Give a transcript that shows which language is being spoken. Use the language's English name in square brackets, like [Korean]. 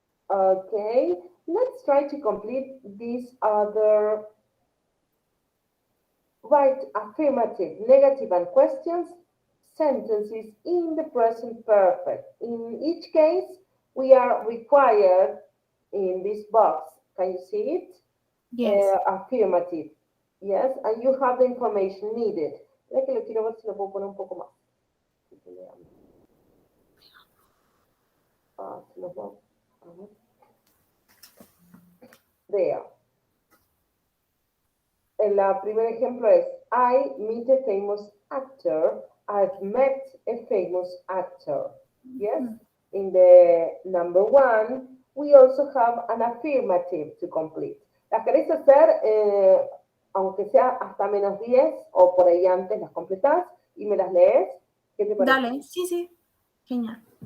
[English] Okay, let's try to complete these other right affirmative, negative, and questions sentences in the present perfect. In each case, we are required in this box. Can you see it? Yes. Affirmative. Yes, and you have the information needed. [Spanish] Mira que lo quiero ver si lo puedo poner un poco más. Se lo puedo- a ver. [English] There. [Spanish] El primer ejemplo es [English] I meet a famous actor. I've met a famous actor. Yes? In the number one, we also have an affirmative to complete. [Spanish] ¿Las queréis hacer, aunque sea hasta -10 o por ahí antes las completás y me las lees? ¿Qué te parece? Dale, sí, sí. Genial.